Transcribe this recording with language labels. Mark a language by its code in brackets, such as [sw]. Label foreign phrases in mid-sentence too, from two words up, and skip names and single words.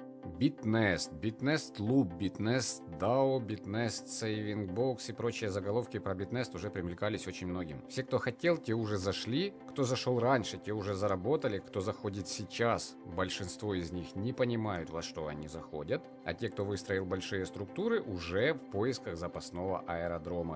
[ru] bitnest, bitnest loop, bitnest DAO, bitnest saving box и прочие заголовки про bitnest уже привлекались очень многим. Все, кто хотел, те уже зашли, кто зашел раньше, те уже заработали, кто заходит сейчас, большинство из них не понимают, во что они заходят, а те, кто выстроил большие структуры, уже в поисках запасного аэродрома.